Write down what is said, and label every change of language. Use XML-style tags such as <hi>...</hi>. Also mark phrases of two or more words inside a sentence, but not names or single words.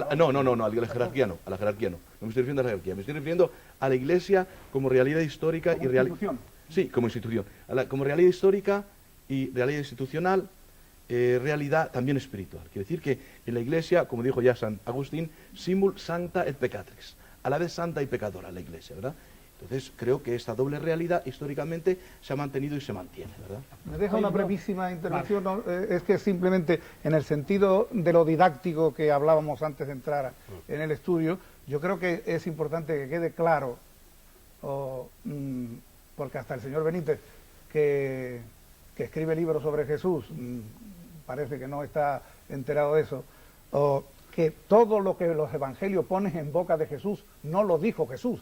<es>No, a la jerarquía no, a la jerarquía no. No me estoy refiriendo a la jerarquía, me estoy refiriendo a la Iglesia como realidad histórica Como institución. Sí, como institución. Como realidad histórica y realidad institucional realidad también espiritual. Quiere decir que en la Iglesia, como dijo ya San Agustín,</es> <la>simul sancta et peccatrix,</la> <es>a la vez santa y pecadora la Iglesia, ¿verdad? Entonces creo que esta doble realidad históricamente se ha mantenido y se mantiene, ¿verdad? Me deja una brevísima intervención, ¿no? Es que simplemente en el sentido de lo didáctico que hablábamos antes de entrar en el estudio, yo creo que es importante que quede claro, porque hasta el señor Benítez, que escribe libros sobre Jesús, parece que no está enterado de eso, que todo lo que los evangelios ponen en boca de Jesús no lo dijo Jesús.</es>